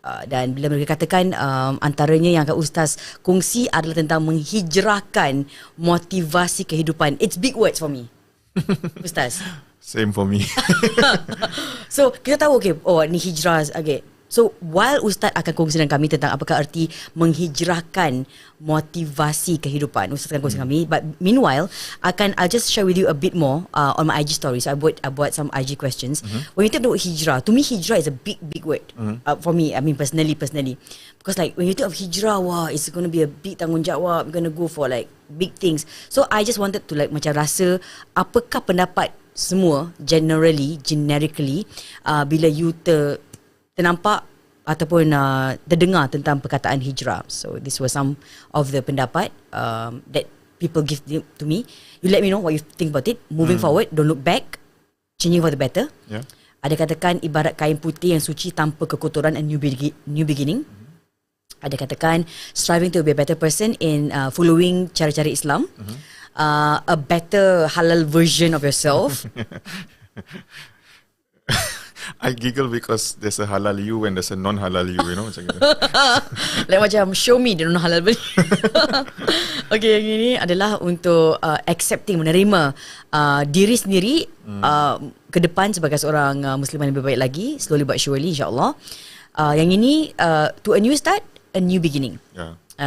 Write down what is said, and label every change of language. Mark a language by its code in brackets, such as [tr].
[ms] Dan bila mereka katakan antaranya yang akan Ustaz kongsi adalah tentang menghijrahkan motivasi kehidupan. [en] It's big words for me. [ms] Ustaz. [en] Same for me. [ms] So kita tahu ni hijrah. So while Ustaz akan kongsi dengan kami tentang apakah arti menghijrahkan motivasi kehidupan, Ustaz akan kongsi dengan kami. [en] But meanwhile, I'll just share with you a bit more on my IG story. So I buat some IG questions. When you think about hijrah, to me hijrah is a big word for me. I mean personally, because like when you think of hijrah, wow, it's going to be a big tanggungjawab. We're going to go for like big things. So I just wanted to like [ms] macam rasa apakah pendapat semua [en] generically bila you ternampak [ms] ataupun terdengar tentang perkataan hijrah. [en] So this was some of the pendapat that people give to me. You let me know what you think about it. Moving forward, don't look back, changing for the better. Yeah. [ms] Ada katakan ibarat kain putih yang suci tanpa kekotoran, [en] and new beginning. [ms] Ada katakan [en] striving to be a better person in following cara-cara Islam. A better halal version of yourself. I giggle because there's a halal you and there's a non-halal you, you know, macam gitu. Like macam show me the non-halal version. [ms] Okay, yang ini adalah untuk accepting, menerima diri sendiri ke depan sebagai seorang Muslimah yang lebih baik lagi, [en] slowly but surely, [ms] insyaAllah. Yang ini [en] to a new start, a new beginning. Yeah.